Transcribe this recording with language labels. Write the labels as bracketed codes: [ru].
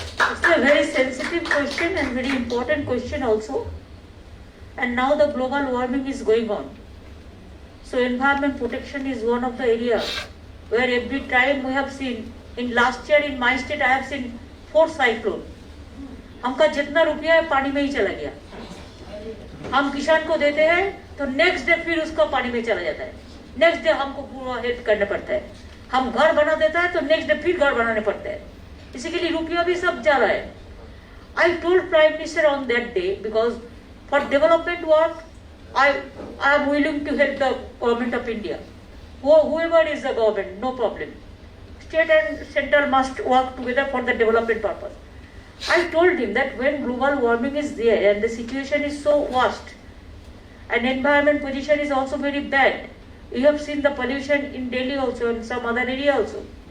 [en] It's a very sensitive question and very important question also. And now the global warming is going on. So environment protection is one of the areas where every time we have seen, in last year in my state I have seen 4 cyclones. [hi] हमका जितना रुपया है पानी में ही चला गया. हम किसान को देते हैं तो नेक्स्ट डे फिर उसका पानी में चला जाता है. नेक्स्ट डे हमको पूरा हेल्प करना पड़ता है. हम घर बना देता है तो नेक्स्ट डे फिर घर बनाने पड़ते हैं. इसी के लिए रुपया भी सब जा रहा है. [en] I told Prime Minister on that day because for development work I am willing to help the government of India. Whoever is the government, no problem. State and central must work together for the development purpose. I told him that when global warming is there and the situation is so worst and environment position is also very bad, you have seen the pollution in Delhi also and some other area also.